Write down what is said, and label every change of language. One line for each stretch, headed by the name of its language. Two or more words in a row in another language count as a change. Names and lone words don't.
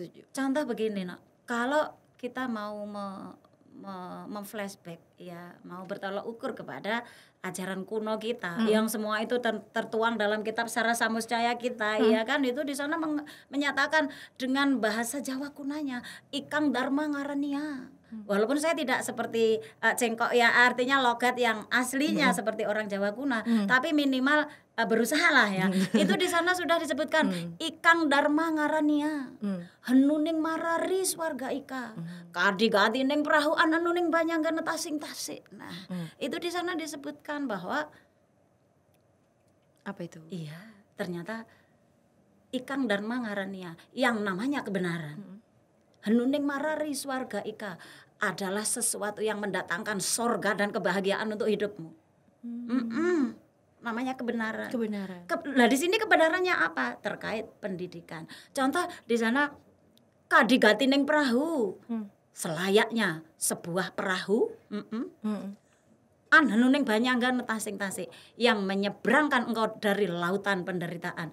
Indonesian: Contoh begini, kalau kita mau memflashback ya, mau bertolak ukur kepada ajaran kuno kita yang semua itu tertuang dalam kitab Sara Samuscaya kita, ya kan, itu di sana menyatakan dengan bahasa Jawa kunanya
Kawi: ikang dharma ngarania.
Indonesian: Walaupun saya tidak seperti cengkok ya, artinya logat yang aslinya seperti orang Jawa kuno, tapi minimal berusaha lah ya. Itu di sana sudah disebutkan
Kawi: ikang dharma ngarania. Henuning marari swarga ika. Kadi-kadi ning perahu ananuning banyanggan tasing-tasik.
Indonesian: Nah, itu di sana disebutkan bahwa apa itu? iya, ternyata
Kawi: ikang dharma ngarania
Indonesian: yang namanya kebenaran.
Kawi: Henuning marari swarga ika
Indonesian: adalah sesuatu yang mendatangkan sorga dan kebahagiaan untuk hidupmu. Namanya kebenaran. Nah, di sini kebenarannya apa? Terkait pendidikan. Contoh di sana
Kawi: kadigati ning perahu.
Indonesian: Selayaknya sebuah perahu,
Kawi: Henuning banyanggan tasing-tasik
Indonesian: yang menyeberangkan engkau dari lautan penderitaan.